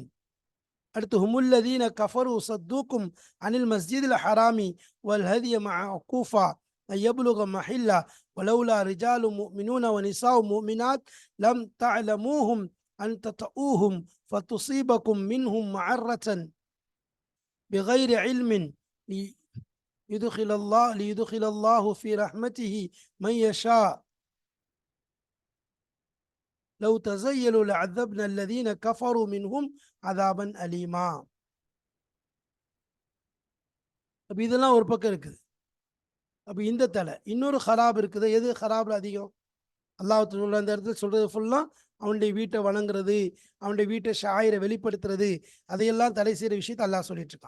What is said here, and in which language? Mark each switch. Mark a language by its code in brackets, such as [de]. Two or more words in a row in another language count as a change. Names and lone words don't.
[ar] அடுத்து, هم الذين كفروا صدوكم عن المسجد الحرام والهدي معكوفا أن يبلغ محله ولولا رجال مؤمنون ونساء مؤمنات لم تعلموهم أن تطؤوهم فتصيبكم منهم معرة بغير علم ليدخل الله في رحمته من يشاء لو تزيلوا لعذبنا الذين كفروا منهم عذابا أليما. [ta] அப்போ இதெல்லாம் ஒரு பக்கம் இருக்குது. அப்போ இந்த தலை இன்னொரு ஹராப் இருக்குது. எது ஹராப்ல அதிகம்? அல்லாஹ் அந்த இடத்துல சொல்றது ஃபுல்லா அவனுடைய வீட்டை வணங்குறது, அவனுடைய வீட்டை ஷாயிரை வெளிப்படுத்துறது, அதையெல்லாம் தடை செய்கிற விஷயத்தை அல்லாஹ் சொல்லிட்டு இருக்கான்.